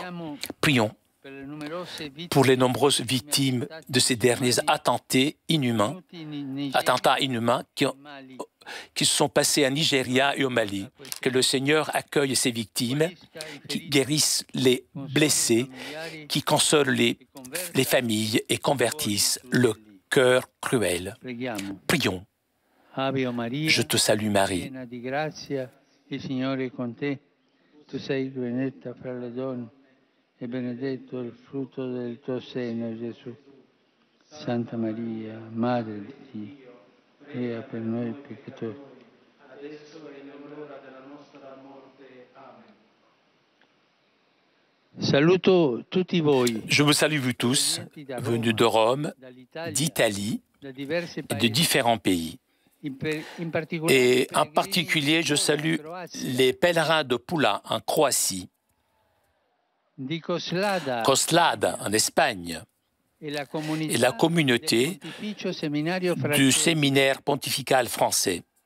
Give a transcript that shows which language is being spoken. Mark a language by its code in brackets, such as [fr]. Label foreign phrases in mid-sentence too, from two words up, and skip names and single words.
[fr] Prions pour les nombreuses victimes de ces derniers attentats inhumains qui se sont passés à Nigeria et au Mali. Que le Seigneur accueille ces victimes, qui guérisse les blessés, qui console les familles et convertisse le cœur cruel. Prions. Je te salue Marie. [it] Il Signore è con te, tu sei benedetta fra le donne e benedetto il frutto del tuo seno, Gesù. Santa Maria, Madre di Dio, prega per noi peccatori, adesso e nell'ora della nostra morte. Amen. Saluto tutti voi. [fr] Je vous salue vous tous, venus de Rome, d'Italie et de différents pays. Et en particulier, je salue les pèlerins de Pula en Croatie, Coslada en Espagne et la communauté du séminaire pontifical français.